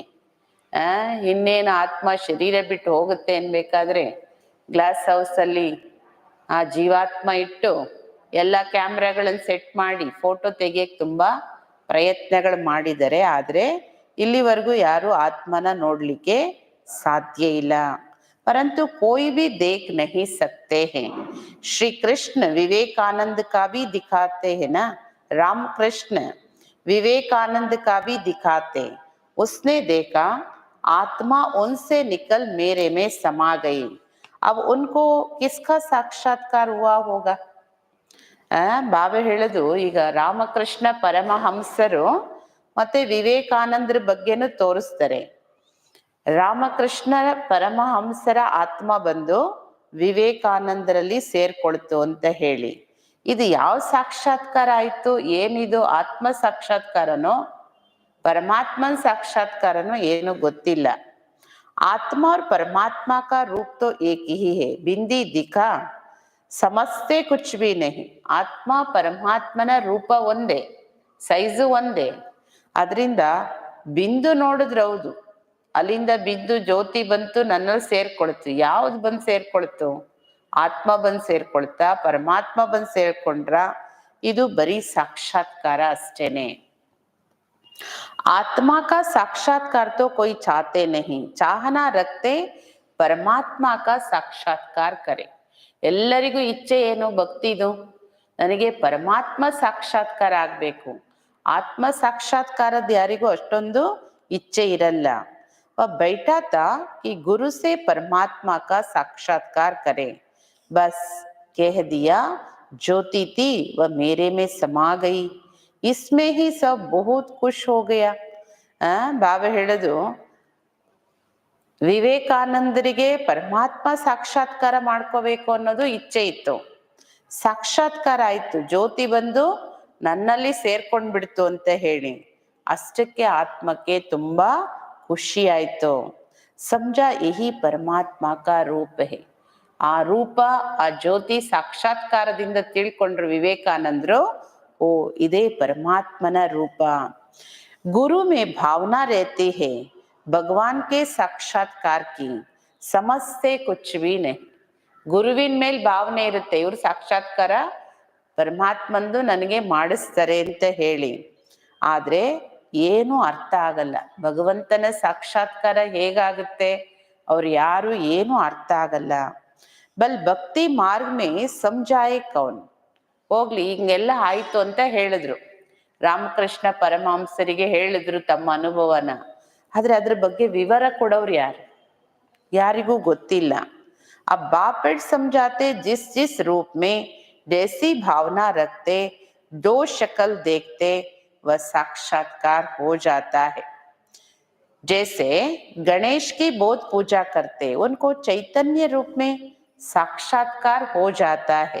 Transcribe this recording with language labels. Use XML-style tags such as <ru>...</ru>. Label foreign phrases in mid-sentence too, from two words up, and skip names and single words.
<kn>ಇನ್ನೇನು ಆತ್ಮ ಶರೀರ ಬಿಟ್ಟು ಹೋಗುತ್ತೆ ಅನ್ಬೇಕಾದ್ರೆ</kn> <en>glass house</en> <kn>ಅಲ್ಲಿ ಆ ಜೀವಾತ್ಮ ಇಟ್ಟು ಎಲ್ಲ ಕ್ಯಾಮ್ರಾಗಳನ್ನ ಸೆಟ್ ಮಾಡಿ ಫೋಟೋ ತೆಗಿಯಕ್ ತುಂಬಾ ಪ್ರಯತ್ನಗಳು ಮಾಡಿದ್ದಾರೆ. ಆದ್ರೆ ಇಲ್ಲಿವರೆಗೂ ಯಾರು ಆತ್ಮನ ನೋಡ್ಲಿಕ್ಕೆ ಸಾಧ್ಯ ಇಲ್ಲ.</kn> <hi>परंतु कोई भी देख नहीं सकते हैं। श्री कृष्ण विवेकानंद का भी दिखाते हैं ना, रामकृष्ण विवेकानंद का भी दिखाते। उसने देखा आत्मा उनसे निकल मेरे में समा गई। अब उनको किसका साक्षात्कार हुआ होगा?</hi> <kn>ಬಾಬಾ ಹೇಳೋದು, ಈಗ ರಾಮಕೃಷ್ಣ ಪರಮಹಂಸರು ಮತ್ತೆ ವಿವೇಕಾನಂದರ ಬಗ್ಗೆನೂ ತೋರಿಸ್ತಾರೆ. ರಾಮಕೃಷ್ಣ ಪರಮಹಂಸರ ಆತ್ಮ ಬಂದು ವಿವೇಕಾನಂದರಲ್ಲಿ ಸೇರ್ಕೊಳ್ತು ಅಂತ ಹೇಳಿ, ಇದು ಯಾವ ಸಾಕ್ಷಾತ್ಕಾರ ಆಯ್ತು? ಏನಿದು? ಆತ್ಮ ಸಾಕ್ಷಾತ್ಕಾರನೋ ಪರಮಾತ್ಮನ ಸಾಕ್ಷಾತ್ಕಾರನೋ ಏನು ಗೊತ್ತಿಲ್ಲ.</kn> <hi>आत्मा और परमात्मा का रूप तो एक ही है, बिंदी दिखा समझते कुछ भी नहीं.</hi> <kn>ಆತ್ಮ ಪರಮಾತ್ಮನ ರೂಪ ಒಂದೇ, ಸೈಜು ಒಂದೇ. ಅದರಿಂದ ಬಿಂದು ನೋಡಿದ್ರೆ ಹೌದು, ಅಲ್ಲಿಂದ ಬಿಂದು ಜ್ಯೋತಿ ಬಂತು, ನನ್ನಲ್ಲಿ ಸೇರ್ಕೊಳ್ತು. ಯಾವ್ದು ಬಂದು ಸೇರ್ಕೊಳ್ತು? ಆತ್ಮ ಬಂದು ಸೇರ್ಕೊಳ್ತಾ, ಪರಮಾತ್ಮ ಬಂದು ಸೇರ್ಕೊಂಡ್ರ? ಇದು ಬರೀ ಸಾಕ್ಷಾತ್ಕಾರ ಅಷ್ಟೇನೆ.</kn> <hi>आत्मा का साक्षात्कार तो कोई चाहते नहीं, चाहना रखते परमात्मा का साक्षात्कार करे.</hi> <kn>ಎಲ್ಲರಿಗೂ ಇಚ್ಛೆ ಏನು? ಭಕ್ತಿದು, ನನಗೆ ಪರಮಾತ್ಮ ಸಾಕ್ಷಾತ್ಕಾರ ಆಗ್ಬೇಕು. ಆತ್ಮ ಸಾಕ್ಷಾತ್ಕಾರದ ಯಾರಿಗೂ ಅಷ್ಟೊಂದು ಇಚ್ಛೆ ಇರಲ್ಲ.</kn> <hi>बैठा था कि गुरु से परमात्मा का साक्षात्कार करे, बस कह दिया ज्योति थी वह मेरे में समा गई, इसमें ही सब बहुत खुश हो गया.</hi> <kn>ಬಾಬಾ ಹೇಳೋದು, ವಿವೇಕಾನಂದರಿಗೆ ಪರಮಾತ್ಮ ಸಾಕ್ಷಾತ್ಕಾರ ಮಾಡ್ಕೋಬೇಕು ಅನ್ನೋದು ಇಚ್ಛೆ ಇತ್ತು. ಸಾಕ್ಷಾತ್ಕಾರ ಆಯ್ತು, ಜ್ಯೋತಿ ಬಂದು ನನ್ನಲ್ಲಿ ಸೇರ್ಕೊಂಡ್ ಬಿಡ್ತು ಅಂತ ಹೇಳಿ. ಅಷ್ಟಕ್ಕೆ ಆತ್ಮಕ್ಕೆ ತುಂಬಾ ಖುಷಿ ಆಯ್ತು.</kn> <hi>समझ यही परमात्मा का रूप है.</hi> <kn>ಆ ರೂಪ, ಆ ಜ್ಯೋತಿ ಸಾಕ್ಷಾತ್ಕಾರದಿಂದ ತಿಳ್ಕೊಂಡ್ರು ವಿವೇಕಾನಂದರು, ಓ ಇದೇ ಪರಮಾತ್ಮನ ರೂಪ.</kn> <hi>गुरु में भावना रहती है भगवान के साक्षात्कार की, समझते कुछ भी नहीं.</hi> <kn>ಗುರುವಿನ ಮೇಲೆ ಭಾವನೆ ಇರುತ್ತೆ, ಇವ್ರು ಸಾಕ್ಷಾತ್ಕಾರ ಪರಮಾತ್ಮಂದು ನನಗೆ ಮಾಡಿಸ್ತಾರೆ ಅಂತ ಹೇಳಿ. ಆದ್ರೆ ಏನು ಅರ್ಥ ಆಗಲ್ಲ. ಭಗವಂತನ ಸಾಕ್ಷಾತ್ಕಾರ ಹೇಗಾಗುತ್ತೆ? ಅವ್ರು ಯಾರು ಏನು ಅರ್ಥ ಆಗಲ್ಲ.</kn> <hi>बल भक्ति मार्ग में समझाए कौन.</hi> <kn>ಹೋಗ್ಲಿ, ಹಿಂಗೆಲ್ಲ ಆಯ್ತು ಅಂತ ಹೇಳಿದ್ರು, ರಾಮಕೃಷ್ಣ ಪರಮಹಂಸರಿಗೆ ಹೇಳಿದ್ರು ತಮ್ಮ ಅನುಭವನ. ಆದ್ರೆ ಅದ್ರ ಬಗ್ಗೆ ವಿವರ ಕೊಡೋರು ಯಾರು? ಯಾರಿಗೂ ಗೊತ್ತಿಲ್ಲ.</kn> <hi>अब बापेट समझाते जिस जिस रूप में जैसी भावना रखते, दो शक्ल देखते, वह साक्षात्कार हो जाता है. जैसे गणेश की बहुत पूजा करते, उनको चैतन्य रूप में साक्षात्कार हो जाता है.</hi>